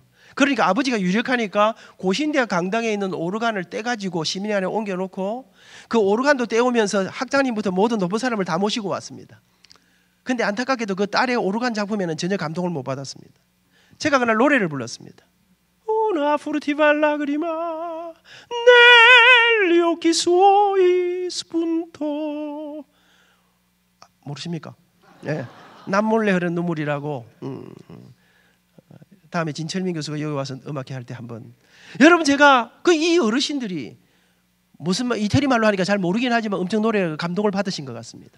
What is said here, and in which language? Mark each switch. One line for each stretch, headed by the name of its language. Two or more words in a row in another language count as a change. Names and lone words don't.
Korean: 그러니까 아버지가 유력하니까 고신대학 강당에 있는 오르간을 떼가지고 시민회 안에 옮겨놓고 그 오르간도 떼오면서 학장님부터 모든 높은 사람을 다 모시고 왔습니다. 근데 안타깝게도 그 딸의 오르간 작품에는 전혀 감동을 못 받았습니다. 제가 그날 노래를 불렀습니다.
Italian: Una furtiva lagrima negli occhi suoi spuntò.
Korean: 모르십니까? 네. 남몰래 흐른 눈물이라고. 다음에 진철민 교수가 여기 와서 음악회 할 때 한번. 여러분, 제가 이 어르신들이 무슨 말, 이태리 말로 하니까 잘 모르긴 하지만 엄청 노래 감동을 받으신 것 같습니다.